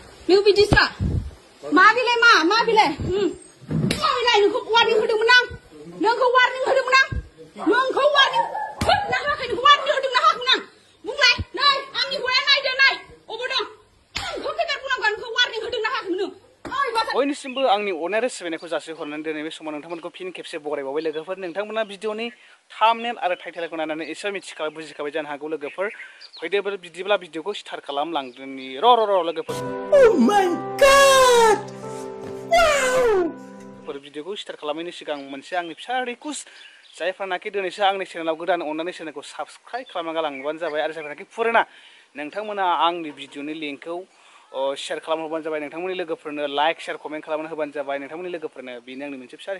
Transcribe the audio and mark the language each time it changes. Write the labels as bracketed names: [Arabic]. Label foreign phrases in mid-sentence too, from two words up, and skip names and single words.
[Bodo] नों बिदिसो मा बिलाय मा बिलाय मा बिलाय नोंखौ वार्निं होदोंमोन आं नोंखौ वार्निं होदोंमोन आं नोंखौ वार्निं होदोंना होआखै नोंखौ वार्निं होदोंना होआखै आं बुंलाय नै आंनि हौवाया नायदो नाय अबाव दं नोंखौ खैथा बुंनांगौ नोंखौ वार्निं होदोंना होआखैमोन नों बयनिसिमबो आंनि अननाय आरो सिबिनायखौ जासिहरनानै दिनै बे समाव नोंथांमोनखौ फिन खेबसे बरायबावबाय लोगोफोर नोंथांमोना भिडिअनि थाम्बनेल आरो टाइटेलखौ नायनानै एसे मिथिखाबाय बुजिखाबाय जानो हागौ लोगोफोर फैदो बिदिब्ला भिडिअखौ स्टार्ट खालामलांदोनि र' लोगोफोर [English] Oh my god! [Bodo] Wow! भिडिअखौ स्टार्ट खालामनायनि सिगां मोनसे आंनि फिसा रिक्वेस्ट जायफ्रानाखि दिनैसो आंनि चेनेलाव गोदान अननानै चेनेलखौ साबस्क्राइब खालामना गालांबानो जाबाय आरो जायफ्रानाखि फुराना नोंथांमोना आंनि भिडिअनि लिंकखौ शेयार खालामहरबानो जाबाय नोंथांमोननि लोगोफोरनो [English] like share comment [Bodo] खालामना होबानो जाबाय नोंथांमोननि लोगोफोरनो बेनो आंनि मोनसे फिसा